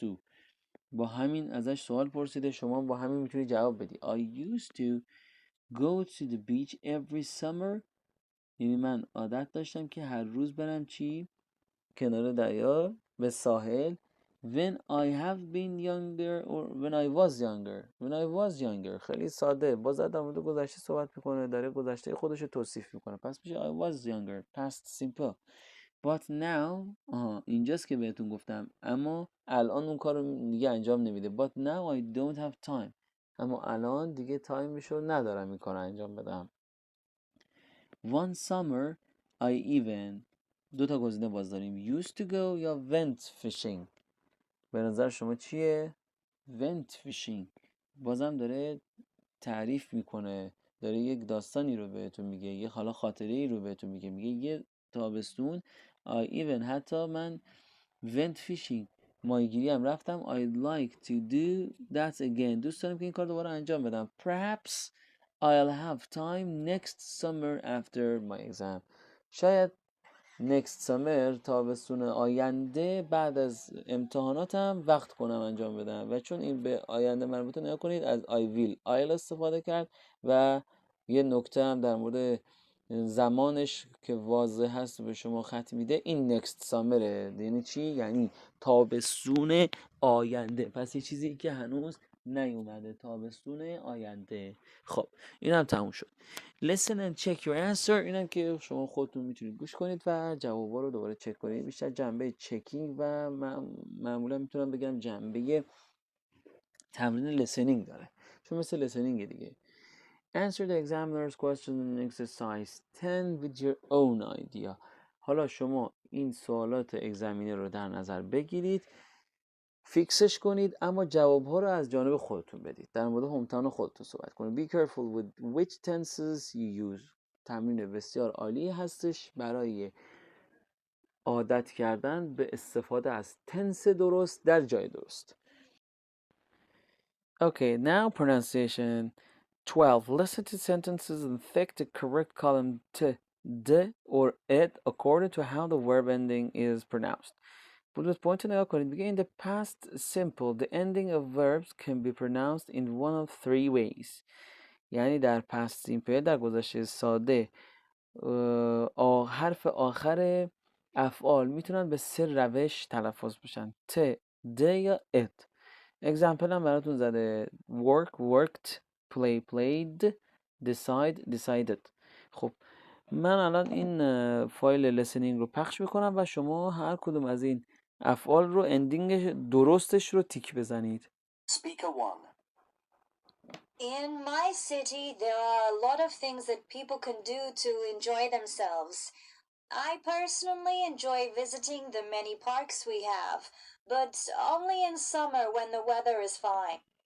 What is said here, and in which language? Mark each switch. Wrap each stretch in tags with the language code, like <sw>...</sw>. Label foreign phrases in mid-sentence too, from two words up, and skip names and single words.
<fa>با همین ازش سوال پرسیده، شما با همین میتونی جواب بدی.</fa> <en>I used to go to the beach every summer.</en> <fa>یعنی من عادت داشتم که هر روز برم چی؟ کنار دریا، به ساحل.</fa> <en>When I have been younger or when I was younger. When I was younger</en> <fa>خیلی ساده، باز در مورد گذشته صحبت میکنه، داره گذشته خودش رو توصیف میکنه، پس میشه</fa> <en>I was younger past simple. But now</en> <fa>اینجاست که بهتون گفتم اما الان اون کار رو دیگه انجام نمیده.</fa> <en>But now I don't have time.</en> <fa>اما الان دیگه تایمشو ندارم این کار رو انجام بدم.</fa> <en>One summer I even</en> <fa>دو تا گزینه باز داریم</fa> <en>used to go یا went fishing.</en> <fa>به نظر شما چیه؟</fa> <en>went fishing.</en> <fa>بازم داره تعریف میکنه، داره یک داستانی رو بهتون میگه، یه حالا خاطره ای رو بهتون میگه. میگه یه تابستون</fa> <en>I even</en> <fa>حتی من</fa> <en>went fishing</en> <fa>ماهیگیری هم رفتم.</fa> <en>I'd like to do that again.</en> <fa>دوست دارم که این کار دوباره انجام بدم.</fa> <en>Perhaps I'll have time next summer after my exam.</en> <fa>شاید</fa> <en>next summer</en> <fa>تابستون آینده بعد از امتحاناتم وقت کنم انجام بدم. و چون این به آینده مربوطه نگاه کنید از</fa> <en>I will I'll</en> <fa>استفاده کرد و یه نکته هم در مورد زمانش که واضح هست به شما خط میده، این</fa> <en>next summer.</en> <fa>یعنی چی؟ یعنی تابستون آینده. پس یه چیزی که هنوز نیومده، تابستون آینده. خب این هم تموم شد.</fa> <en>Listen and check your answer.</en> <fa>اینم که شما خودتون میتونید گوش کنید و جوابا رو دوباره چک کنید. بیشتر جنبه چکینگ و معمولا میتونم بگم جنبه تمرین listening داره، چون مثل listening دیگه.</fa> <en>Answer the examiner's question in exercise 10 with your own idea.</en> <fa>حالا شما این سوالات اگزمینر رو در نظر بگیرید، فیکسش کنید، اما جواب‌ها رو از جانب خودتون بدید. در مورد همتان خودتون صحبت کنید.</fa> <en>Be careful with which tenses you use.</en> <fa>تمرین بسیار عالی هستش برای عادت کردن به استفاده از تنس درست در جای درست.</fa> <en>Okay, now pronunciation 12. Listen to sentences and pick the correct column t, d, or it according to how the verb ending is pronounced. Bullet point</en> <fa>نگاه کنید.</fa> <en>میگه in the past simple the ending of verbs can be pronounced in one of three ways.</en> <fa>یعنی در</fa> <en>past simple</en> <fa>در گذشته ساده حرف آخر افعال میتونن به سه روش تلفظ بشن: ت، د یا ات. اگزمپل هم براتون زده:</fa> <en>work worked، play played، decide decided.</en> <fa>خب من الان این فایل listening رو پخش میکنم و شما هر کدوم از این افعال رو اندینگ درستش رو تیک بزنید.</fa> <en>Speaker 1. In my city, there are a lot of things that people can do to enjoy themselves. I personally enjoy visiting the many parks we have, but only in summer when the weather is fine.</en>